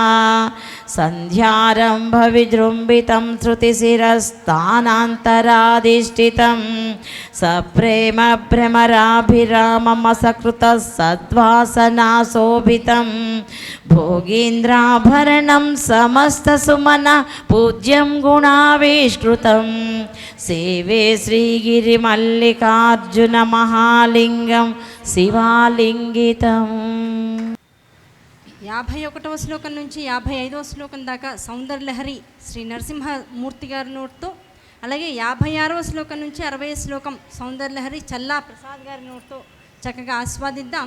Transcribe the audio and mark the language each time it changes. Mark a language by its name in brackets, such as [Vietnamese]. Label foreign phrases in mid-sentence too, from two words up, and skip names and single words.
[Sanskrit] सन्ध्यारम्भविजृम्भितं श्रुतिशिरस्थानान्तराधिष्ठितं सप्रेम भ्रमराभिराममसकृतः सद्वासनाशोभितं भोगीन्द्राभरणं समस्तसुमना पूज्यं गुणाविष्कृतं सेवे श्रीगिरिमल्लिकार्जुनमहा మహాలింగం శివాలింగితం. [Telugu] 51వ శ్లోకం నుంచి 55వ శ్లోకం దాకా సౌందర్యలహరి శ్రీ నరసింహమూర్తి గారి నోట్తో, అలాగే 56వ శ్లోకం నుంచి 60వ శ్లోకం సౌందర్యలహరి చల్లా ప్రసాద్ గారి నోట్తో చక్కగా ఆస్వాదిద్దాం.